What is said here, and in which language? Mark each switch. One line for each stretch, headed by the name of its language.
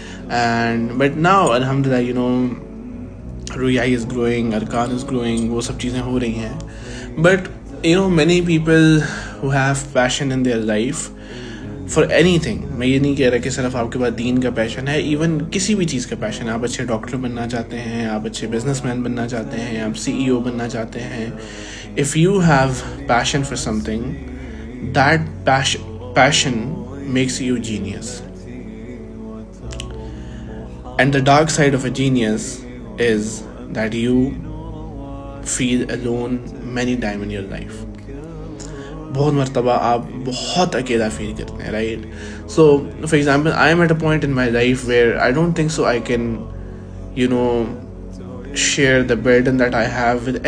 English: and but now الحمدللہ رویائی is growing, ارکان از گروئنگ,
Urdu: وہ سب چیزیں ہو رہی ہیں.
English: but many people who have passion in their life for anything,
Urdu: میں یہ نہیں کہہ رہا کہ صرف آپ کے پاس دین کا پیشن ہے, ایون کسی بھی چیز کا پیشن ہے. آپ اچھے ڈاکٹر بننا چاہتے ہیں, آپ اچھے بزنس مین بننا چاہتے ہیں, آپ CEO بننا چاہتے ہیں.
English: if you have passion for something, that passion makes you genius. And the dark side of a genius is that you feel alone many times in your life.
Urdu: بہت مرتبہ آپ بہت اکیلا فیل کرتے ہیں,
English: Right. So for example I am at a point in my life where I don't think so I can share the burden that I have with